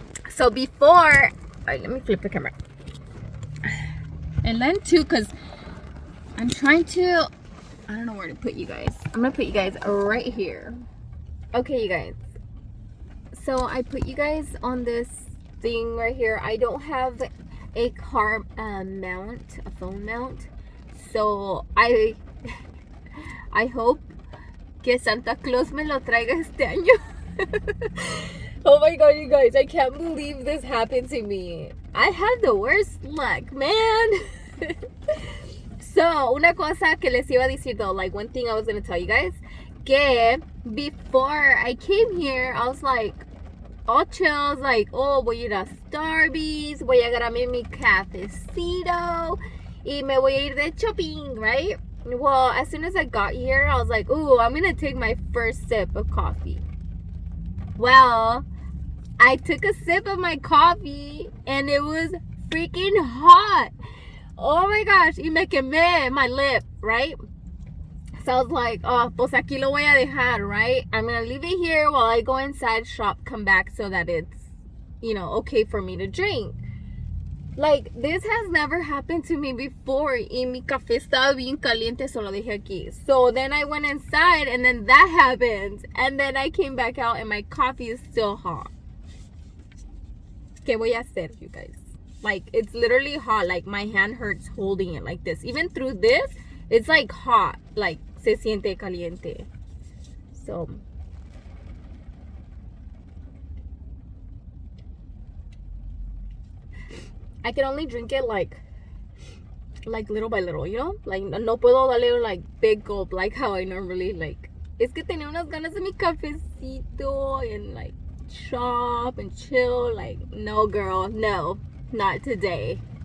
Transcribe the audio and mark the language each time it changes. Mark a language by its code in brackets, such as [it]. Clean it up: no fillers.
[en] So before, let me flip the camera. And then too, because I'm trying to, I don't know where to put you guys. I'm gonna put you guys right here. Okay, you guys. So I put you guys on this thing right here. I don't have a car mount, a phone mount. So I hope [es] que Santa Claus me lo traiga este año. [en] Oh my god, you guys, I can't believe this happened to me. I had the worst luck, man. So, [es] una cosa que les iba a decir [en] though, like one thing I was going to tell you guys, que before I came here, I was like, all chills, like, oh, [es] voy a ir a Starbucks, voy a agarrarme mi cafecito, y me voy a ir de shopping, [en] right? Well, as soon as I got here, I was like, ooh, I'm going to take my first sip of coffee. Well, I took a sip of my coffee, and it was freaking hot. Oh my gosh, [es] y me quemé [en] my lip, right? So I was like, oh, [es] pues aquí lo voy a dejar, [en] right? I'm going to leave it here while I go inside, shop, come back so that it's, you know, okay for me to drink. Like, this has never happened to me before. [es] Y mi café estaba bien caliente, so lo dejé aquí. [en] So then I went inside, and then that happened. And then I came back out, and my coffee is still hot. [es] ¿Qué voy a hacer, [en] you guys? Like, it's literally hot. Like, my hand hurts holding it like this. Even through this, it's like hot. Like, [es] se siente caliente. [en] So, I can only drink it like little by little, you know? Like, [es] no puedo darle [en] like big gulp like how I normally like. [es] Es que tenía unas ganas de mi cafecito [en] and like shop and chill. Like, no girl, no, not today.